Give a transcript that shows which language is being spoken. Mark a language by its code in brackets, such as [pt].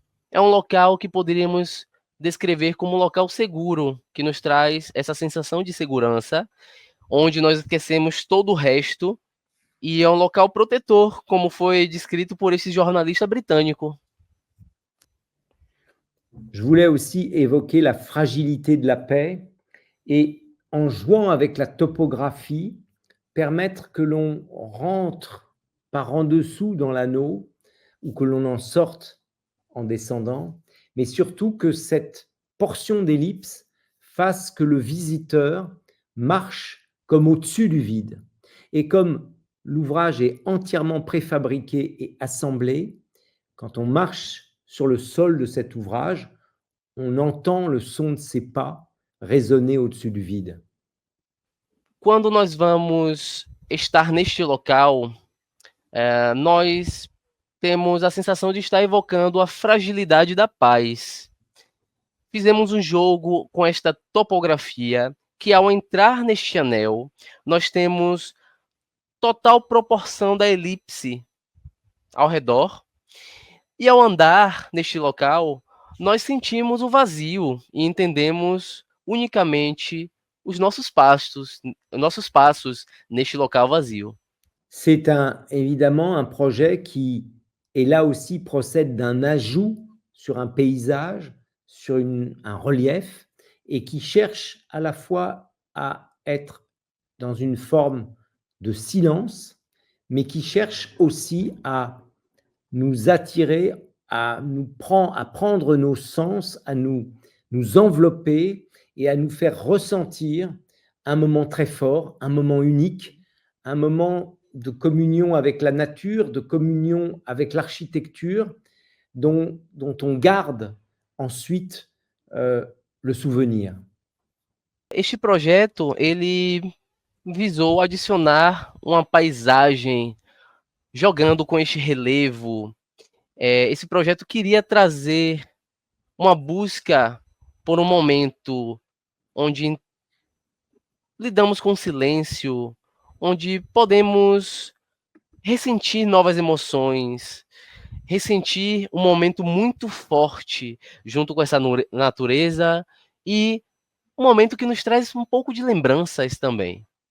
[pt] É um local que poderíamos descrever como um local seguro, que nos traz essa sensação de segurança, onde nós esquecemos todo o resto, e é um local protetor, como foi descrito por esse jornalista britânico. [fr] Je voulais aussi évoquer la fragilité de la paix, et en jouant avec la topographie, permettre que l'on rentre par en dessous dans l'anneau, ou que l'on en sorte en descendant, mais surtout que cette portion d'ellipse fasse que le visiteur marche comme au-dessus du vide. Et comme l'ouvrage est entièrement préfabriqué et assemblé, quand on marche sur le sol de cet ouvrage, on entend le son de ses pas résonner au-dessus du vide. [pt] Quando nós vamos estar neste local, nós temos a sensação de estar evocando a fragilidade da paz. Fizemos um jogo com esta topografia, que ao entrar neste anel, nós temos total proporção da elipse ao redor, e ao andar neste local, nós sentimos o vazio e entendemos unicamente os nossos passos neste local vazio. [fr] C'est évidemment un projet qui, et là aussi, procède d'un ajout sur un paysage, sur un relief, et qui cherche à la fois à être dans une forme de silence, mais qui cherche aussi à nous attirer à prendre nos sens, à nous envelopper et à nous faire ressentir un moment très fort, un moment unique, un moment de communion avec la nature, de communion avec l'architecture, dont on garde ensuite le souvenir. [pt] Este projeto, ele visou adicionar uma paisagem, jogando com este relevo. Esse projeto queria trazer uma busca por um momento onde lidamos com o silêncio, onde podemos ressentir novas emoções, ressentir um momento muito forte junto com essa natureza e um momento que nos traz um pouco de lembranças também.